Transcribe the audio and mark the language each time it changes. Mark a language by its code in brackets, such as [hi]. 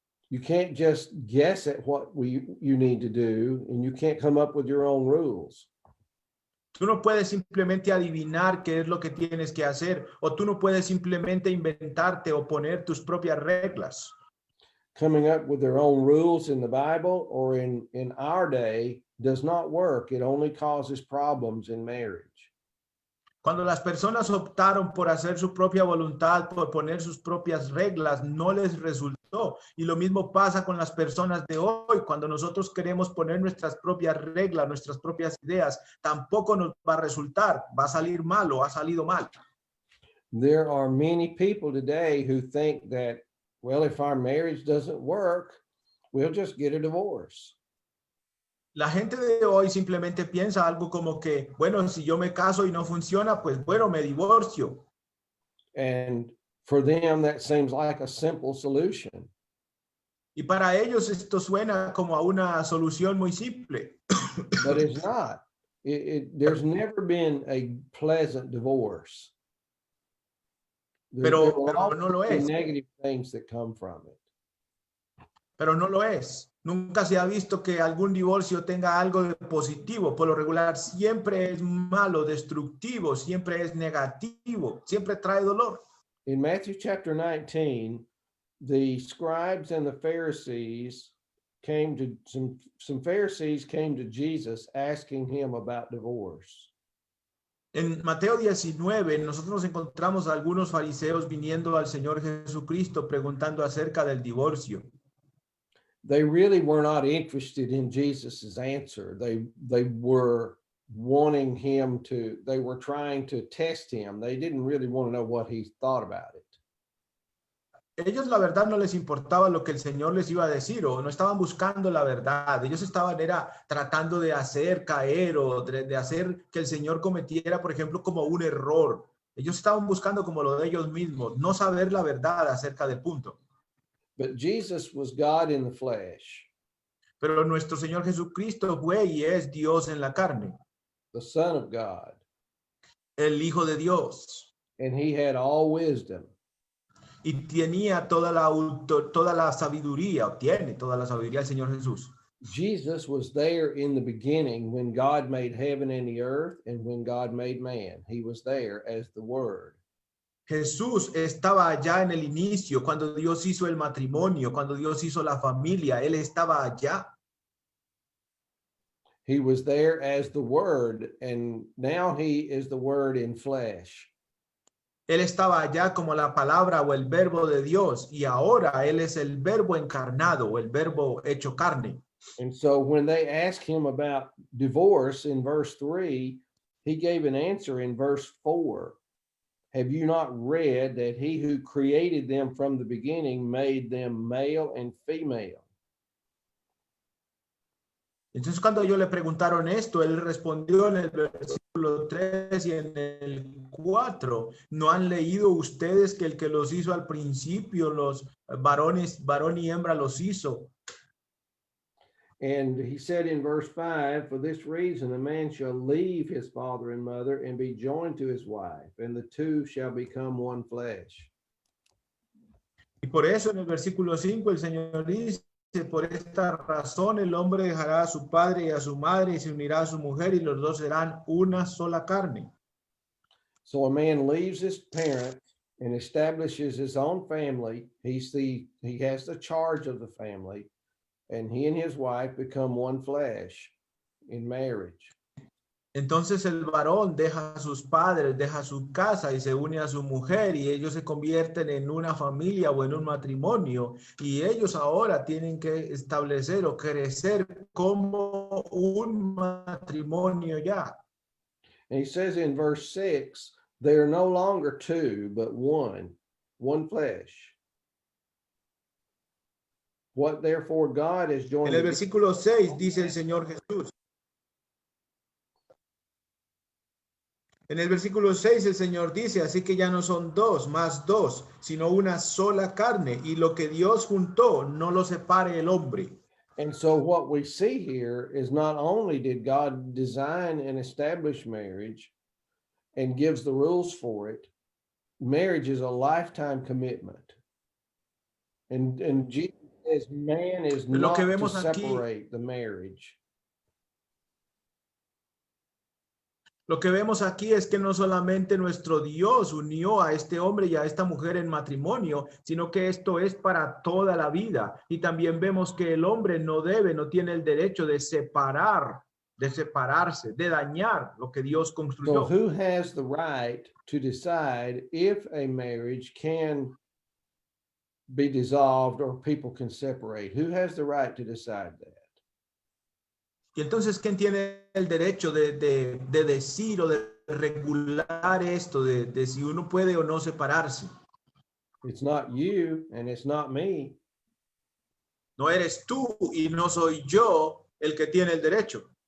[en] You can't just guess at what you need to do, and you can't come up with your own rules. [es] Tú no puedes simplemente adivinar qué es lo que tienes que hacer, o tú no puedes simplemente inventarte o poner tus propias reglas. [en] Coming up with their own rules in the Bible or in our day does not work. It only causes problems in marriage. [es] Cuando las personas optaron por hacer su propia voluntad, por poner sus propias reglas, no les resultó. Y lo mismo pasa con las personas de hoy. Cuando nosotros queremos poner nuestras propias reglas, nuestras propias ideas, tampoco nos va a resultar. Va a salir mal o ha salido mal. [en] There are many people today who think that, well, if our marriage doesn't work, we'll just get a divorce. [es] La gente de hoy simplemente piensa algo como que, bueno, si yo me caso y no funciona, pues bueno, me divorcio. [en] And for them, that seems like a simple solution. [es] Y para ellos esto suena como a una solución muy simple. [en] But it's not. There's never been a pleasant divorce. [es] Pero [en] There [es] no lo es. [en] negative things that come from it. [es] Pero no lo es. Nunca se ha visto que algún divorcio tenga algo de positivo. Por lo regular siempre es malo, destructivo, siempre es negativo, siempre trae dolor. [en] In Matthew chapter 19, the scribes and the Pharisees came to some Pharisees came to Jesus asking him about divorce. [es] En Mateo 19, nosotros nos encontramos a algunos fariseos viniendo al Señor Jesucristo preguntando acerca del divorcio. [en] They really were not interested in Jesus's answer. They were wanting him to, they were trying to test him. They didn't really want to know what he thought about it. [es] Ellos la verdad no les importaba lo que el Señor les iba a decir o no estaban buscando la verdad. Ellos estaban tratando de hacer caer o de hacer que el Señor cometiera, por ejemplo, como un error. Ellos estaban buscando como lo de ellos mismos, no saber la verdad acerca del punto. [en] But Jesus was God in the flesh. [es] Pero nuestro Señor Jesucristo fue y es Dios en la carne. [en] The Son of God. [es] El Hijo de Dios. [en] And he had all wisdom. [es] Y tenía toda la sabiduría, tiene toda la sabiduría el Señor Jesús. [en] Jesus was there in the beginning when God made heaven and the earth and when God made man. He was there as the Word. [es] Jesús estaba allá en el inicio, cuando Dios hizo el matrimonio, cuando Dios hizo la familia, Él estaba allá. [en] He was there as the Word, and now he is the Word in flesh. [es] Él estaba allá como la palabra o el verbo de Dios, y ahora Él es el verbo encarnado, o el verbo hecho carne. [en] And so when they asked him about divorce in verse 3, he gave an answer in verse 4. Have you not read that he who created them from the beginning made them male and female? [es] Entonces cuando ellos le preguntaron esto, él respondió en el versículo 3 y en el 4, ¿no han leído ustedes que el que los hizo al principio, los varones, varón y hembra los hizo? [en] And he said in verse 5, for this reason, a man shall leave his father and mother and be joined to his wife, and the two shall become one flesh. [es] Y por eso en el versículo 5 el Señor dice, por esta razón el hombre dejará a su padre y a su madre y se unirá a su mujer y los dos serán una sola carne. [en] So a man leaves his parents and establishes his own family. He has the charge of the family, and he and his wife become one flesh in marriage. [es] Entonces el varón deja a sus padres, deja su casa y se une a su mujer y ellos se convierten en una familia o en un matrimonio y ellos ahora tienen que establecer o crecer como un matrimonio ya. [en] And he says in verse 6, they are no longer two, but one flesh. What therefore God has joined. [es] En el versículo 6 dice el Señor Jesús. En el versículo 6 el Señor dice, así que ya no son dos, más dos, sino una sola carne, y lo que Dios juntó no lo separe el hombre. [en] And so what we see here is not only did God design and establish marriage and gives the rules for it, marriage is a lifetime commitment. And Jesus says man is not to separate the marriage. [es] Lo que vemos aquí es que no solamente nuestro Dios unió a este hombre y a esta mujer en matrimonio, sino que esto es para toda la vida. Y también vemos que el hombre no tiene el derecho de separarse, de dañar lo que Dios construyó. [en] So who has the right to decide if a marriage can be dissolved or people can separate? Who has the right to decide that? [es] Y entonces, ¿quién tiene el derecho de decir o de regular esto, de si uno puede o no separarse? [en] It's not you and it's not me. [es] No eres tú y no soy yo el que tiene el derecho.